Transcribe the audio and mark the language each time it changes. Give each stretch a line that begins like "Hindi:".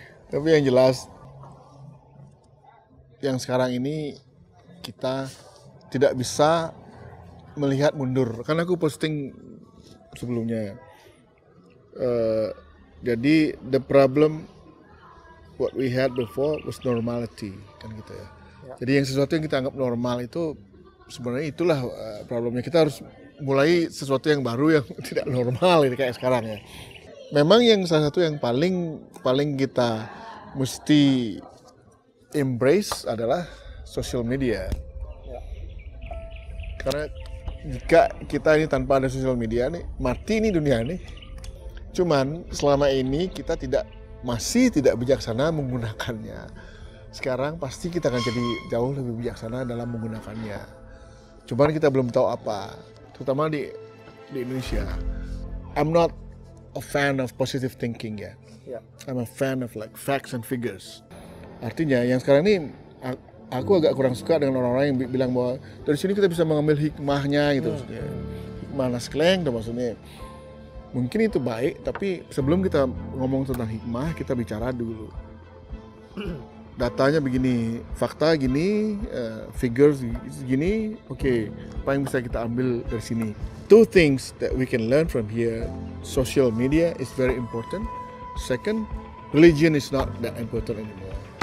Indonesian: Tapi yang jelas yang sekarang ini kita tidak bisa melihat mundur. Kan aku posting sebelumnya. Jadi
English: the problem what we had before was normality
Indonesian: kan gitu ya. Jadi yang sesuatu yang kita anggap normal itu sebenarnya itulah problemnya. Kita harus mulai sesuatu yang baru yang tidak normal ini kayak sekarang ya. Memang yang salah satu yang paling kita mesti embrace adalah social media. Karena jika kita ini tanpa ada social media nih, mati nih dunia nih. Cuman selama ini kita masih tidak bijaksana menggunakannya. Sekarang pasti kita akan jadi jauh lebih bijaksana dalam menggunakannya. Cuman kita belum tahu apa, terutama di Indonesia.
English: I'm not a fan of positive thinking
Indonesian: ya.
English: I'm a fan of like facts and figures.
Indonesian: Artinya yang sekarang ini aku agak kurang suka dengan orang-orang yang bilang bahwa dari sini kita bisa mengambil hikmahnya gitu. Hikmah Naskleng tuh maksudnya. Mungkin itu baik, tapi sebelum kita ngomong tentang hikmah, kita bicara dulu. Datanya begini, fakta gini, figures gini, oke, apa yang bisa kita ambil dari sini?
English: Two things that we can learn from here. Social media is very important. Second, religion is not that important anymore.